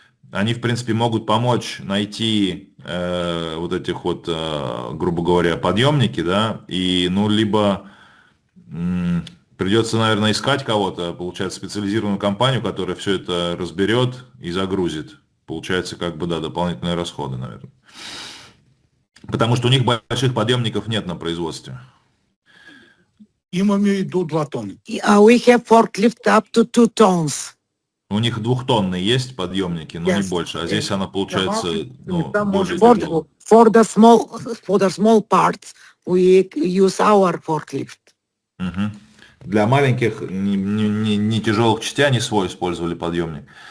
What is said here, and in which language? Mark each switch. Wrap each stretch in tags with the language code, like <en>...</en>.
<ru>они, в принципе, могут помочь найти вот этих вот, грубо говоря, подъемники, да, и, ну, либо придется, наверное, искать кого-то, получается, специализированную компанию, которая все это разберет и загрузит. Получается, как бы, да, дополнительные расходы, наверное. Потому что у них больших подъемников нет на производстве.</ru> <bg>Имаме и до 2 тонни.</bg> <en>We have forklift up to 2 tons.</en> <ru>У них 2-тонные есть подъемники, но не</ru> <en>Yes.</en> <ru>больше. А здесь она получается, ну, Там более может тяжелая.</ru> <en>For the small parts, we use our forklift. Мгм.</en> <ru>Для маленьких, не тяжелых частей они свой использовали подъемник.</ru>